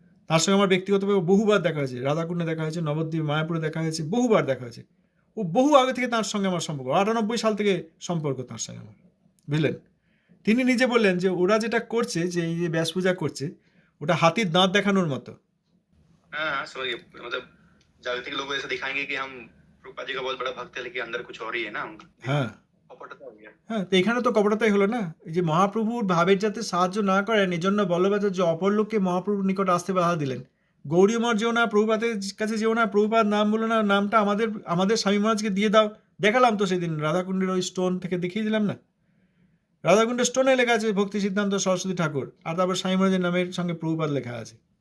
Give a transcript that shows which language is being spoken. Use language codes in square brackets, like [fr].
[bn] তার সঙ্গে আমার ব্যক্তিগতভাবে বহুবার দেখা হয়েছে, রাধাকুণ্ডে দেখা হয়েছে, নবদ্বীপ মায়াপুরে দেখা হয়েছে, বহুবার দেখা হয়েছে। ও বহু আগে থেকে তার সঙ্গে আমার সম্পর্ক, 98 সাল থেকে সম্পর্ক তার সঙ্গে আমার, বুঝলেন। তিনি নিজে বললেন যে ওরা যেটা করছে, যে এই যে ব্যাস পূজা করছে, ওটা হাতির দাঁত দেখানোর মতো। [hi] हाँ हाँ समझ गए, मतलब जागतिक लोग ऐसा दिखाएंगे कि हम रूपा जी का बहुत बड़ा भक्त है लेकिन अंदर कुछ और ही है ना उनका, [bn] হ্যাঁ [hi] कपटता हो गया। [bn] হ্যাঁ, তো এখানে তো কপটতাই হলো না। এই যে মহাপ্রভুর ভাবের যাতে সাহায্য না করেন, এই জন্য বল্লভাচার্য অপর লোককে মহাপ্রভুর নিকট আসতে বাধা দিলেন। গৌরী মঠ যেও না, প্রভুপাদের কাছে যেও না, প্রভুপাদ নাম বলো না, নামটা আমাদের স্বামী মহারাজকে দিয়ে দাও। দেখালাম তো সেদিন রাধাকুণ্ডের ওই স্টোন থেকে দেখিয়ে দিলাম না, রাধাকুণ্ডের স্টোনে লেখা আছে ভক্তি সিদ্ধান্ত সরস্বতী ঠাকুর, আর তারপর স্বামী মহারাজের নামের সঙ্গে প্রভুপাদ লেখা আছে।